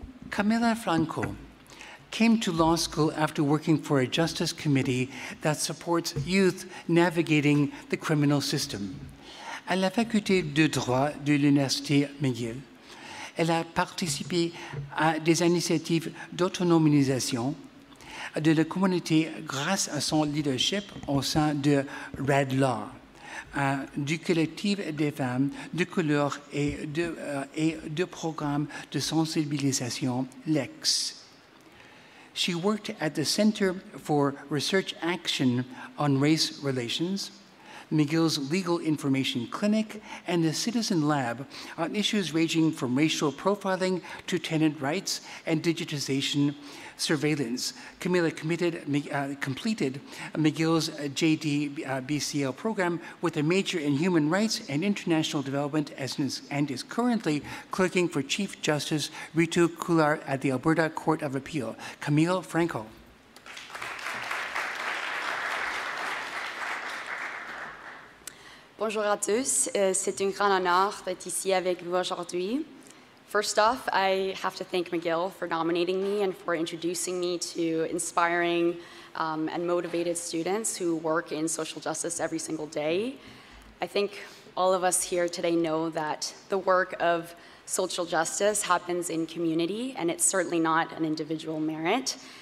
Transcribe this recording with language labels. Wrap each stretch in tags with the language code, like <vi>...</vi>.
<en>Camila Franco came to law school after working for a justice committee that supports youth navigating the criminal system.</en> <fr>À la faculté de droit de l'Université McGill, elle a participé à des initiatives d'autonomisation de la communauté grâce à son leadership au sein de Red Law, du collectif des femmes de couleur et de programmes de sensibilisation LEX.</fr> <en>She worked at the Center for Research Action on Race Relations, McGill's Legal Information Clinic, and the Citizen Lab on issues ranging from racial profiling to tenant rights and digitization surveillance. Camila completed McGill's JD-BCL program with a major in human rights and international development and is currently clerking for Chief Justice Ritu Kular at the Alberta Court of Appeal. Camila Franco.</en> <fr>Bonjour à tous. C'est un grand honneur d'être ici avec vous aujourd'hui.</fr> <en>First off, I have to thank McGill for nominating me and for introducing me to inspiring and motivated students who work in social justice every single day. I think all of us here today know that the work of social justice happens in community, and it's certainly not an individual merit.</en>